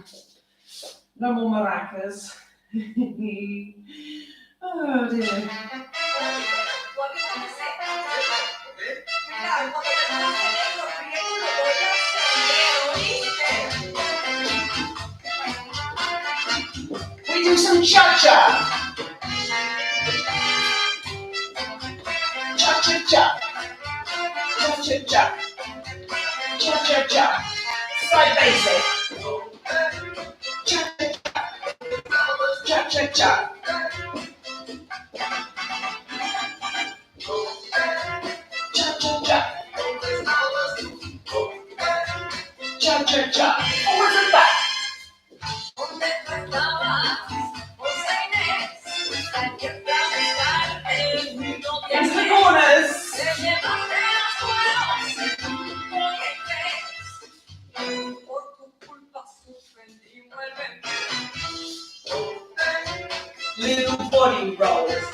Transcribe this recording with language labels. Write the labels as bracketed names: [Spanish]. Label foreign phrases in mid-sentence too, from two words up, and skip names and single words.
[English] No more maracas. Oh dear. We do some cha-cha. Cha-cha-cha. Cha-cha-cha. Cha-cha-cha. Side basic. Cha-cha-cha. Cha-cha-cha. Cha-cha-cha. Forwards and back. Into the corners. Little body rolls.